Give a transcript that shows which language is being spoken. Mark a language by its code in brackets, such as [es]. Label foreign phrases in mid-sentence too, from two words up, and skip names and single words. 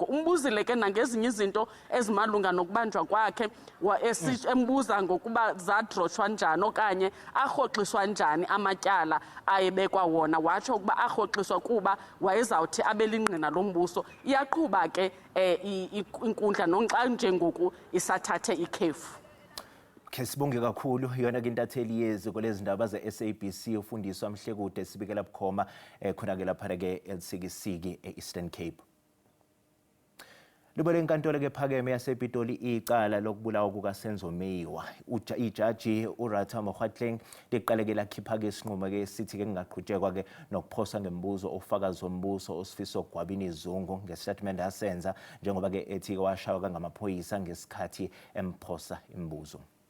[xh] Umbuzile ke nangezinye izinto ezimalunga nokubanjwa kwakhe embuza ngokuba zadroshwa njani okanye arhoxiswa njani amatyala ayebekwa wona. Watsho ukuba arhoxiswa kuba wayezawuthi abelingqina lombuso. Iyaqhuba ke inkundla nonxa njengoku isathathe ikhefu. Ke sibonge kakhulu yona ke intatheli yeziko lezindaba ze-SABC ufundiswa Mhlekude sibikela bukhoma khona ke lapha ke eLsikisiki eEastern Cape. [zu] Libole inkantolo ke phakeme yasePitoli icala lokubulawa kukaSenzo Meyiwa. Ijaji uRatha Mogotleng liqaleke lakhipha ke isinqumo ke sithi ke ngaqhutshekwa ke nokuphosa ngembuzo ofakazi wombuso osifiso Gwabini Izungu ngestatement asenza njengoba ke ethi washawa ngamaphoyisa ngesikhathi emphosa imibuzo.